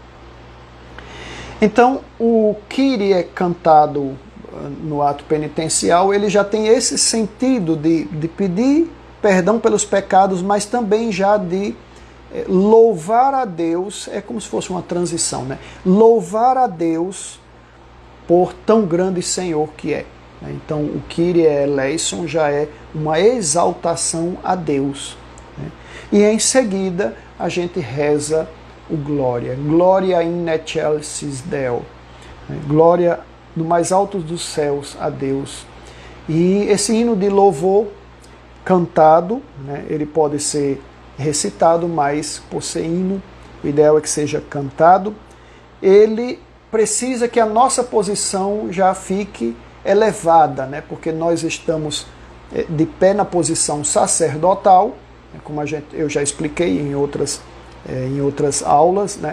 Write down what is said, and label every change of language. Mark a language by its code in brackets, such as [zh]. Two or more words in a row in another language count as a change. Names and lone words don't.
[pt] Então, o Kyrie cantado no ato penitencial, ele já tem esse sentido de pedir perdão pelos pecados, mas também já de louvar a Deus, é como se fosse uma transição, né? Louvar a Deus por tão grande Senhor que é. Então, o [el] Kyrie eleison [pt] já é uma exaltação a Deus, né? E em seguida, a gente reza o Glória. [la] Glória in excelsis Deo. [pt] Glória no mais alto dos céus a Deus. E esse hino de louvor cantado, né, ele pode ser recitado, mas por ser hino, o ideal é que seja cantado. Ele precisa que a nossa posição já fique elevada, né, porque nós estamos de pé na posição sacerdotal, como eu já expliquei em outras aulas, né?